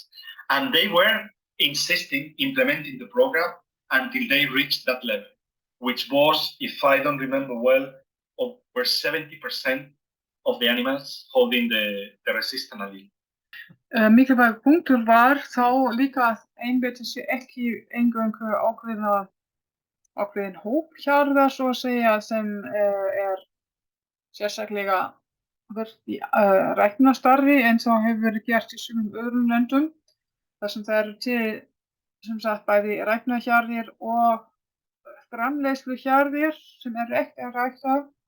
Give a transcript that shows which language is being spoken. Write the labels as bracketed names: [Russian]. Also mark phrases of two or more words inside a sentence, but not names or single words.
[English] And they were insisting, implementing the program until they reached that level, which was, if I don't remember well, over 70% of the animals holding the resistant allele. [Icelandic] Mikilvægur punktur var þá líka að einbeita sig ekki eingöngu ákveðin hóp hjarða, svo að segja, sem er sérstaklega verið í ræktunarstarfi eins og hefur verið gert í sumum öðrum löndum, þar sem það eru til, sem sagt, bæði ræktunarhjarðir og framleiðsluhjarðir sem eru ekki að rækta.